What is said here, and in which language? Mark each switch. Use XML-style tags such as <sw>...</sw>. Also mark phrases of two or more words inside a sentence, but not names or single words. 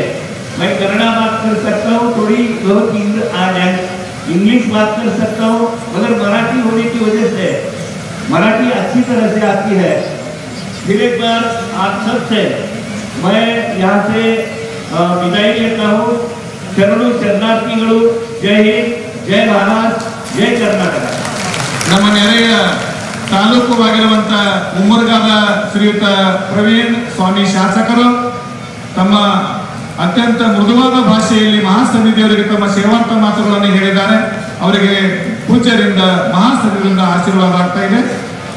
<hi>मैं कन्नड़ा बात कर सकता हूँ, थोड़ी बहुत इंग्लिश बात कर सकता हूँ, मगर मराठी होने की वजह से मराठी अच्छी तरह से आती है. फिर एक बार आप सबसे मैं यहाँ से विदाई लेता हूँ.</hi> <kn>ಶರಣು ಶರಣಾರ್ಥಿಗಳು.</kn> <hi>जय हिंद, जय महाराष्ट्र, जय कर्नाटक.</hi> <kn>ನಮ್ಮ ನೆರೆಯ ತಾಲೂಕುವಾಗಿರುವಂತ ಉಮ್ಮರ್ಗಾದ ಶ್ರೀಯುತ ಪ್ರವೀಣ್ ಸ್ವಾಮಿ ಶಾಸಕರು ತಮ್ಮ ಅತ್ಯಂತ ಮೃದುವಾದ ಭಾಷೆಯಲ್ಲಿ ಮಹಾಸನ್ನಿಧಿಯವರಿಗೆ ತಮ್ಮ ಸೇವಾಂತ ಮಾತುಗಳನ್ನು ಹೇಳಿದ್ದಾರೆ. ಅವರಿಗೆ ಪೂಜ್ಯರಿಂದ ಮಹಾಸನ್ನಿಧಿಯಿಂದ ಆಶೀರ್ವಾದ ಆಗ್ತಾ ಇದೆ.</kn>